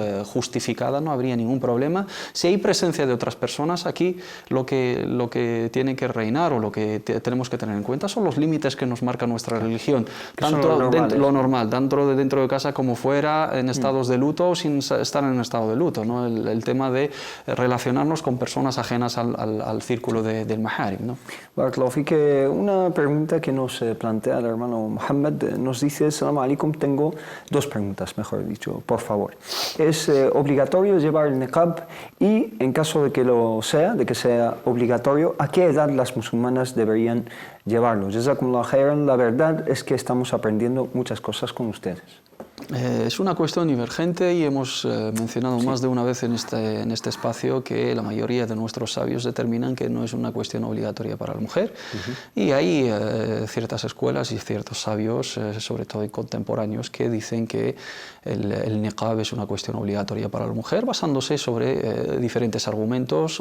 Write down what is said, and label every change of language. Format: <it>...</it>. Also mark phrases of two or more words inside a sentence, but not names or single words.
<es>Justificada, indicada, no habría ningún problema. Si hay presencia de otras personas, aquí lo que tiene que reinar o lo que tenemos que tener en cuenta son los límites que nos marca nuestra religión, tanto lo normal, tanto dentro de casa como fuera, en estados de luto o sin estar en estado de luto, ¿no? El tema de relacionarnos con personas ajenas al círculo del maharim, ¿no?</es> <ar>بارك الله فيك,</ar> <es>una pregunta que nos plantea el hermano Mohammed, nos dice:</es> <ar>السلام عليكم,</ar> <es>tengo dos preguntas, mejor dicho, por favor. ¿Es obligatorio llevar el niqab? Y en caso de que sea obligatorio, ¿a qué edad las musulmanas deberían llevarlo?</es> <ar>جزاكم الله خيرا,</ar> <es>la verdad es que estamos aprendiendo muchas cosas con ustedes. Es una cuestión divergente y hemos mencionado más de una vez en este espacio que la mayoría de nuestros sabios determinan que no es una cuestión obligatoria para la mujer. Y hay ciertas escuelas y ciertos sabios, sobre todo contemporáneos, que dicen que el niqab es una cuestión obligatoria para la mujer, basándose sobre diferentes argumentos.</es>